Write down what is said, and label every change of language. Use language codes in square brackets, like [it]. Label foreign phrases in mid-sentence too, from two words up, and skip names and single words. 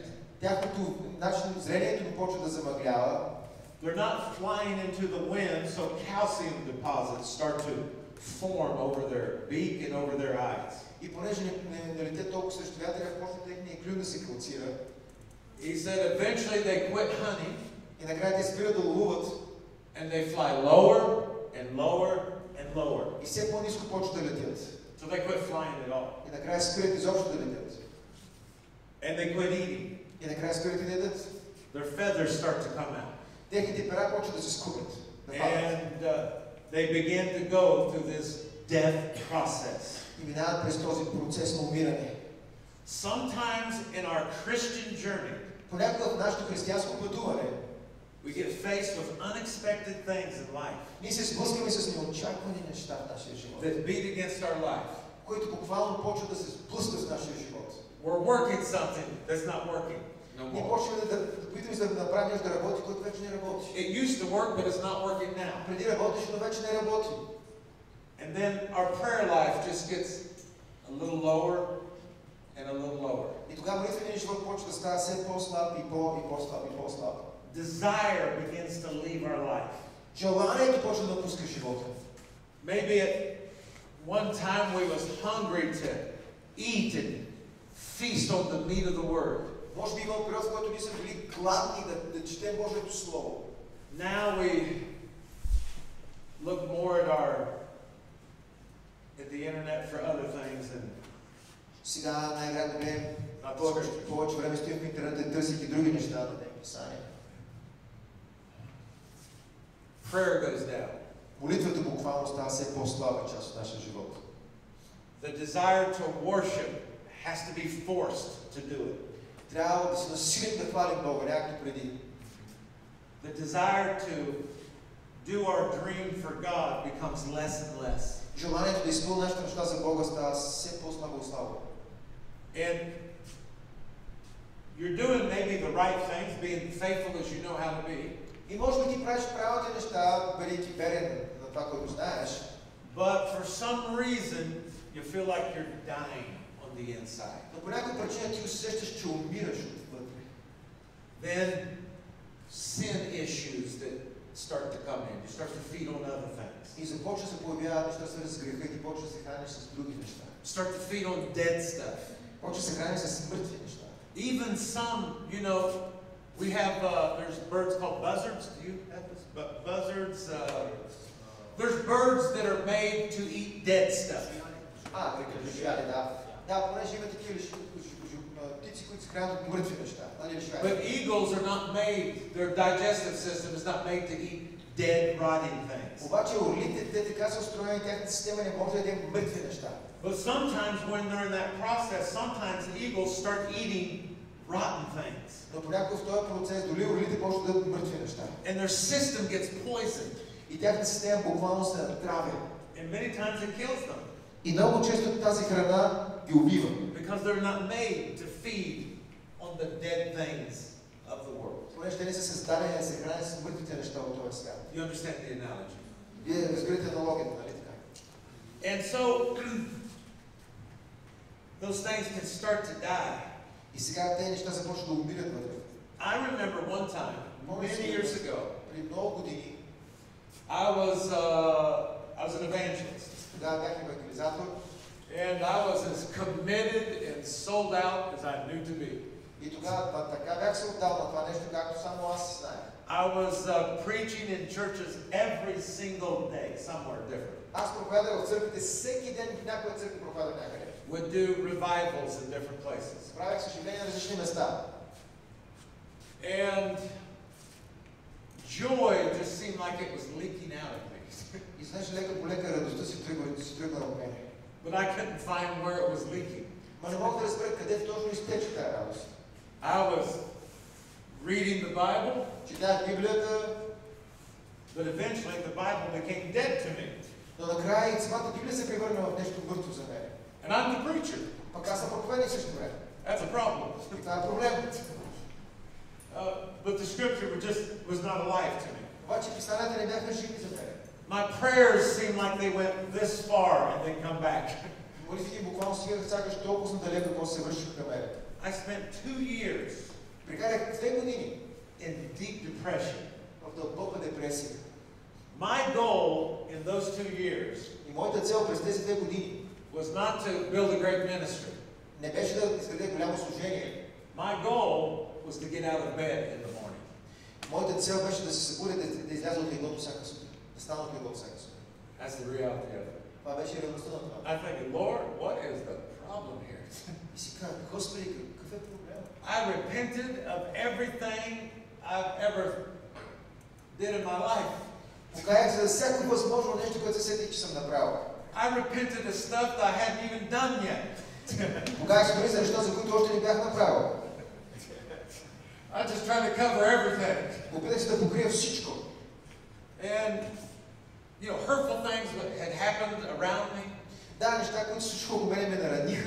[bg] Тяхното начин зрението им почва да замъглява. [en] They're not flying into the wind, so calcium deposits start to form over their beak and over their eyes. [bg] И понеже не летят толкова срещу вятъра, почва техния клюв да се калцира. [en] He said eventually they quit hunting. [bg] И накрая те спират да ловуват. [en] And they fly lower and lower and lower. [bg] И все по-ниско почват да летят. [en] So they quit flying at all. [bg] И накрая спират изобщо да летят. [en] And they quit eating. [bg] И накрая спират и да ядат. [en] Their feathers start to come out. [bg] Техните пера почват да се скубят. [en] And they begin to go through this death process. [bg] И минават през този процес на умиране. [en] Sometimes in our Christian journey, [bg] понякога в нашето християнско пътуване, [en] we get faced with unexpected things in life. [bg] Ние се сблъскваме с неочаквани неща в нашия живот. [en] That beat against our life. [bg] Които буквално почват да се сблъскат с нашия живот. [en] We're working something that's not working no more. [bg] Ние почваме да опитваме да направим нещо да работи, което вече не работи. [en] It used to work, but it's not working now. [bg] Преди работеше, но вече не работи. [en] And then our prayer life just gets a little lower and a little lower. [bg] И тогава молитвеният живот почва да става все по-слаб и по-слаб и по-слаб. [en] Desire begins to leave our life. [bg] Желанието почва да напуска живота. [en] Maybe at one time we was hungry to eat and feast on the meat of the word. [bg] Може би имал период, в който ние сме били гладни да четем Божието Слово. [en] Now we look more at the internet for other things and [bg] сега най-вероятно не повече време стоим в интернет, търсики други неща да не писания. [en] Prayer goes down. [bg] Молитвата буквално става все по-слаба част от нашия живот. [en] The desire to worship has to be forced to do it. [bg] Трябва да се насилим да хвалим Бога, някакто преди. [en] The desire to do our dream for God becomes less and less. [bg] Желанието да изпълним нашата мечта за Бога става все по-слабо и слабо. [en] And you're doing maybe the right things, being faithful as you know how to be. [bg] И може би ти правиш правилните неща, бъдейки верен на това, което знаеш. [en] But for some reason, you feel like you're dying on the inside. [bg] Но по някаква причина ти усещаш, че умираш отвътре. [en] Then sin issues that start to come in. You start to feed on other things. [bg] И започва да се появяват неща, свързани с греха, и ти почва да се храниш с други неща. [en] Start to feed on dead stuff. [bg] Почва да се храниш с мъртви неща. [en] Even some, you know, we have, there's birds called buzzards. Do you have this? Buzzards, there's birds that are made to eat dead stuff. [bg] Лишвяли, да. Да, понеже има такива птици, които се хранят от мъртви неща. [en] But eagles are not made, their digestive system is not made to eat dead, rotting things. [bg] Обаче орлите, те така са устроени, тяхната система не може да яде мъртви неща. [en] But sometimes when they're in that process, sometimes eagles start eating rotten things. [bg] Но понякога в този процес дори орлите почват да ядат мъртви неща. [en] And their system gets poisoned. [bg] И тяхната система буквално се отравя. [en] And many times it kills them. [bg] И много често тази храна ги убива. [en] Because they're not made to feed on the dead things of the world. [bg] Понеже те не са създадени да се хранят с мъртвите неща от този свят. [en] You understand the analogy? [bg] Вие разбирате аналогията, нали така? [en] And so those things can start to die. [bg] И сега тези неща започват да умират вътре. [en] I remember one time, many years ago, [bg] преди много години, [en] I was an evangelist. [bg] Тогава бях евангелизатор. [en] And I was as committed and sold out as I knew to be. [bg] И тогава така бях се отдал на това нещо, както само аз знаех. [en] I was preaching in churches every single day, somewhere different. [bg] Аз проповядах в църквите всеки ден, в някоя църква проповядах някъде. [en] Would do revivals in different places. [bg] Правих съживления на различни места. [en] And joy just seemed like it was leaking out of me. [bg] И знаеш, лека по лека радостта си тръгва от мене. [en] But I couldn't find where it was leaking. [bg] Ма не мога да разбера къде точно изтече тази радост. [en] I was reading the Bible, [bg] Четях Библията, [en] but eventually the Bible became dead to me. [bg] но накрая и самата Библия се превърна в нещо мъртво за мен. [en] And I'm the preacher. [bg] Пък аз съм проповедник също време. [en] That's a problem. [bg] И това е проблем. [en] But the scripture was not alive to me. [bg] Обаче писанията не бяха живи за мен. [en] My prayers seemed like they went this far and then come back. [bg] Молитвите буквално стигаха сякаш толкова далеко, после се връщаха към мен. [en] I spent 2 years [bg] Прекарах 2 години [en] in deep depression. [bg] в дълбока депресия. [en] My goal in those 2 years [bg] И моята цел през тези 2 години [en] was not to build a great ministry. [bg] не беше да изградя голямо служение. [en] My goal was to get out of bed in the morning. [bg] Моята цел беше да се събудя, да изляза от леглото всяка сутрин. Да стана от леглото всяка сутрин. [en] That's the reality of it. [bg] Това беше реалността на това. [en] I think, Lord, what is the problem here? [bg] И си казах, Господи, какъв е проблем? [en] I repented of everything I've ever did in my life. [bg] Покаях се за всяко възможно нещо, което се сетих, че съм направил. [en] I repented of stuff that I hadn't even done yet. [bg] Покаях се дори за неща, за които още не бях направил. [en] I just tried to cover everything. [bg] Опитах се да покрия всичко. [en] And, you know, hurtful things had happened around me. [bg] Да, неща, които се случиха около мене, ме нараниха.